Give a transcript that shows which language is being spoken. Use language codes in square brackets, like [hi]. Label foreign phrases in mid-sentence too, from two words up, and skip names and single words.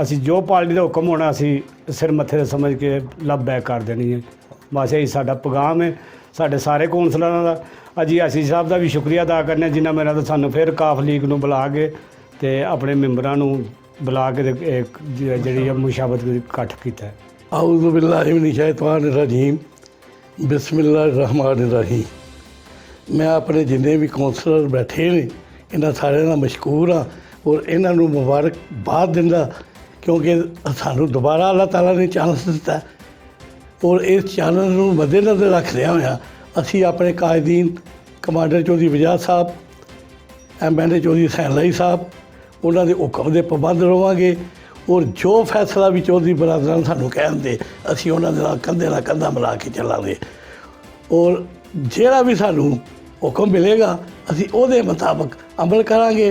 [pa] اسی جو پارٹی کا حکم ہونا اسی سر متھے تے سمجھ کے لبیک کر دینی اے. بس یہی ساڈا پیغام اے ساڈے سارے کونسلراں دا. اجی آسی صاحب کا بھی شکریہ ادا کرنے جنہاں میرا تو سانوں فیر ق لیگ نوں بلا کے تے اپنے ممبراں نوں بلا کے جی مشاورت اکٹھ کیا اے. [ar] أعوذ بالله من الشيطان الرجيم۔ بسم الله الرحمن الرحيم. [pa] میں اپنے جنے بھی کونسلر بیٹھے نے انہاں سارے کا مشکور ہاں اور انہاں نوں مبارکباد دیندا کیونکہ سانوں دوبارہ اللہ تعالیٰ نے چانس دتا اور اس چانس نوں مدنظر رکھدے ہویا اسی اپنے قائدین کمانڈر چوہدری بجاج صاحب، MLA چوہدری حسین لائی صاحب انہاں نے حکم کے پابند رہانگے اور جو فیصلہ بھی چوہدری برادران سانوں کہندے اسی انہاں نے کندھے نال کندھا ملا کے چلانگے اور جیہڑا بھی سانوں حکم ملے گا اسی اوہدے مطابق عمل کرانگے.